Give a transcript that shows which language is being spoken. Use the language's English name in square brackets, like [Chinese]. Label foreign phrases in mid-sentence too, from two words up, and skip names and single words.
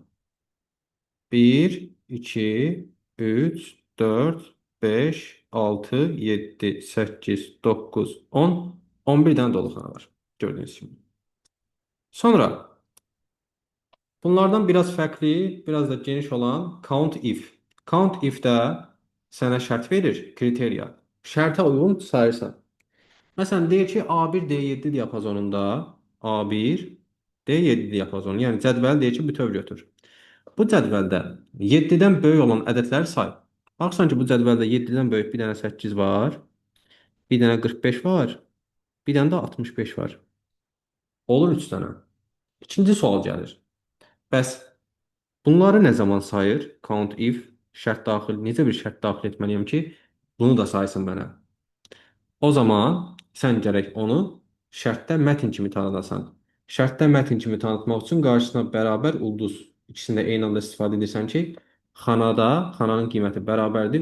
[Azerbaijani] 1, 2, 3, 4, 5, 6, 7, 8, 9, 10. 11 dənə doluxana var. Gördüyünüz kimi. Sonra bunlardan biraz fərqli, biraz da geniş olan [English] count if. Count if-də [Azerbaijani] sənə şərt verir, kriteriya. Şərtə uyğun sayırsan. Məsələn, deyir ki, A1, D7 diapazonunda A1, D7 diapazonu, yəni cədvəl deyir ki, bütöv götür. Bu cədvəldə 7-dən böyük olan ədədləri say. Baxırsan ki, bu cədvəldə 7-dən böyük bir dənə 8 var, bir dənə 45 var, bir dənə də 65 var. Olur 3 dənə. İkinci sual gəlir. Bəs bunları nə zaman sayır? [English] Count if [Azerbaijani] şərt daxil, necə bir şərt daxil etməliyəm ki, bunu da saysın mənə. O zaman sən gərək onu şərtdə mətn kimi tanıdasan. Şərtdə mətn kimi tanıtmaq üçün qarşısına bərabər ulduz ikisində eyni anda istifadə edirsən ki, xanada xananın qiyməti bərabərdir.